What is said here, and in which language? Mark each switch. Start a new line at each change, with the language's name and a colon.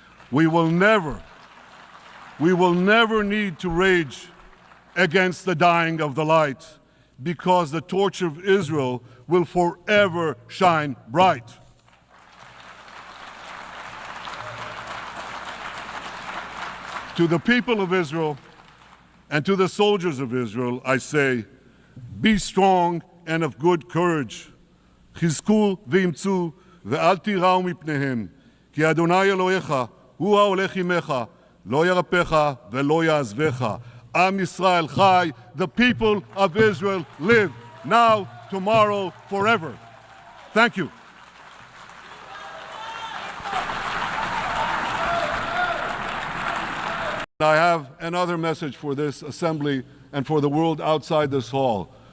English: We will never need to rage against the dying of the light, because the torch of Israel will forever shine bright. To the people of Israel and to the soldiers of Israel, I say, be strong and of good courage.
Hebrew: חזקו ואמצו ואל תיראו מפניהם, כי אדוני אלוהיך הוא ההולך עמך, לא ירפך ולא יעזבך. Am Yisrael Chai,
English: the people of Israel live now, tomorrow, forever. Thank you. I have another message for this assembly and for the world outside this hall.